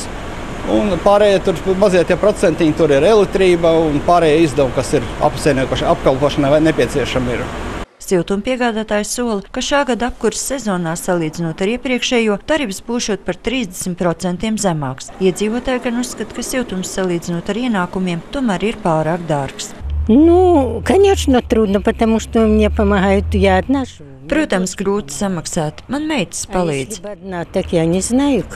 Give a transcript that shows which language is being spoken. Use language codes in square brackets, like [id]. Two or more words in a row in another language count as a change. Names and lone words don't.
[lv] Un pārējie mazie procentiņi tur ir elektrība un pārējie izdevumi, kas ir apkalpošanai vai nepieciešami ir. Siltuma piegādātājs sola, ka šā gada apkurss sezonā salīdzinot ar iepriekšējo, tarifs būšot par 30% zemāks. Iedzīvotāji gan uzskata, ka siltums salīdzinot ar ienākumiem tomēr ir pārāk dārgs. [ru] Конечно, трудно, потому что мне помогают, я одна живу. [lv] Protams, grūti samaksāt. Man meitas palīdz. [ru] Одна, так я не знаю.